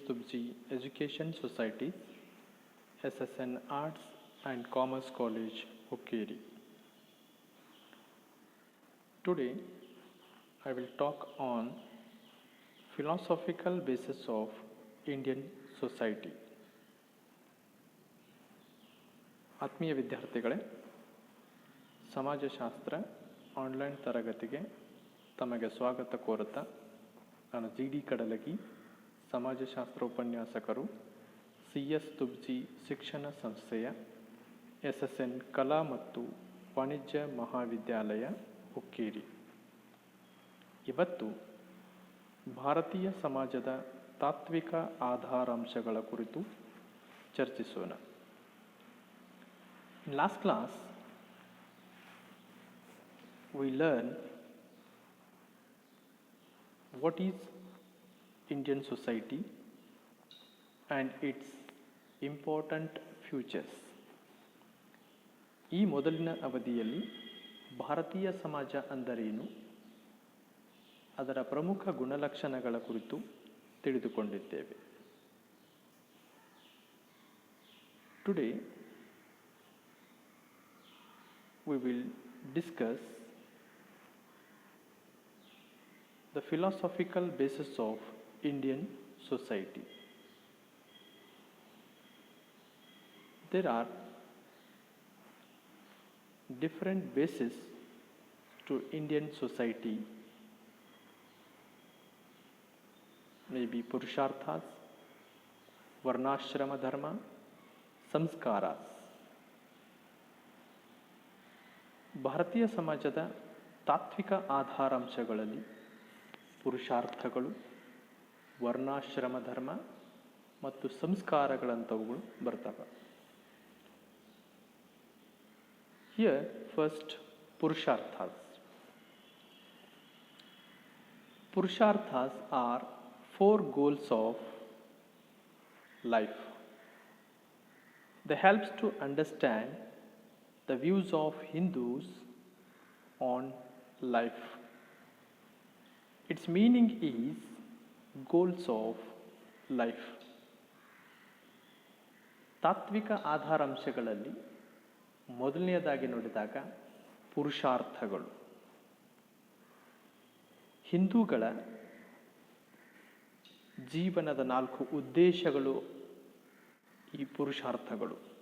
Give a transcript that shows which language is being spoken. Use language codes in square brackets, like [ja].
[en] Tubji Education Society, SSN Arts and Commerce College, Hokkeri. Today, I will talk on philosophical basis of Indian society. [kn] ಆತ್ಮೀಯ ವಿದ್ಯಾರ್ಥಿಗಳೇ, ಸಮಾಜಶಾಸ್ತ್ರ online ತರಗತಿಗೆ ತಮಗೆ ಸ್ವಾಗತ ಕೋರುತ್ತಾ ನಾನು ಜಿ.ಡಿ. ಕಡಲಗಿ, ಸಮಾಜಶಾಸ್ತ್ರ ಉಪನ್ಯಾಸಕರು, ಸಿ.ಎಸ್. ತುಬ್ಜಿ ಶಿಕ್ಷಣ ಸಂಸ್ಥೆಯ SSN ಕಲಾ ಮತ್ತು ವಾಣಿಜ್ಯ ಮಹಾವಿದ್ಯಾಲಯ ಹುಕ್ಕೇರಿ. ಇವತ್ತು ಭಾರತೀಯ ಸಮಾಜದ ತಾತ್ವಿಕ ಆಧಾರಾಂಶಗಳ ಕುರಿತು ಚರ್ಚಿಸೋಣ. [en] In last class, we learned what is Indian society and its important features. [kn] ಈ ಮೊದಲಿನ ಅವಧಿಯಲ್ಲಿ ಭಾರತೀಯ ಸಮಾಜ ಅಂದರೇನು, ಅದರ ಪ್ರಮುಖ ಗುಣಲಕ್ಷಣಗಳ ಕುರಿತು ತಿಳಿದುಕೊಂಡಿದ್ದೇವೆ. [en] Today, we will discuss the philosophical basis of Indian society. There are different bases to Indian society, maybe Purusharthas, Varnashrama Dharma, Samskaras. [kn] ಭಾರತೀಯ ಸಮಾಜದ ತಾತ್ವಿಕ ಆಧಾರಾಂಶಗಳಲ್ಲಿ ಪುರುಷಾರ್ಥಗಳು, ವರ್ಣಾಶ್ರಮ ಧರ್ಮ ಮತ್ತು ಸಂಸ್ಕಾರಗಳಂಥವುಗಳು ಬರ್ತವೆ. [en] Here first purusharthas. Purusharthas are 4 goals of life. They help to understand the views of Hindus on life. Its meaning is goals of life. [kn] ತಾತ್ವಿಕ ಆಧಾರಾಂಶಗಳಲ್ಲಿ ಮೊದಲನೆಯದಾಗಿ ನೋಡಿದಾಗ ಪುರುಷಾರ್ಥಗಳು. ಹಿಂದೂಗಳ ಜೀವನದ 4 ಉದ್ದೇಶಗಳು ಈ ಪುರುಷಾರ್ಥಗಳು.